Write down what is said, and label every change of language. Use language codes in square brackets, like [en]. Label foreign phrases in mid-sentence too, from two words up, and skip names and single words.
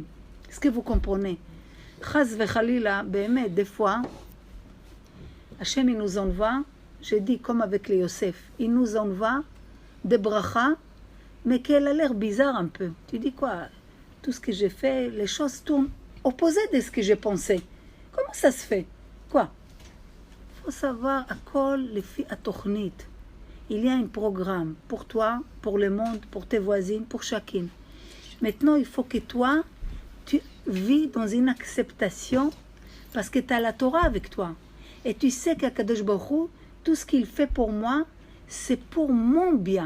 [fr] Est-ce que vous comprenez? [he] חס וחלילה, [fr] bémet, des fois, Hachem, il nous envoie, j'ai dit comme avec les Yosef, il nous envoie des brachas, mais qu'elle a l'air bizarre un peu. Tu dis quoi? Tout ce que j'ai fait, les choses tournent opposées de ce que j'ai pensé. Comment ça se fait? Quoi? Il faut savoir, à [he] הכל לפי התוכנית. [fr] Il y a un programme pour toi, pour le monde, pour tes voisines, pour chacune. Maintenant, il faut que toi, tu vis dans une acceptation parce que tu as la Torah avec toi. Et tu sais qu' [he] הקדוש ברוך הוא, [fr] tout ce qu'il fait pour moi, c'est pour mon bien.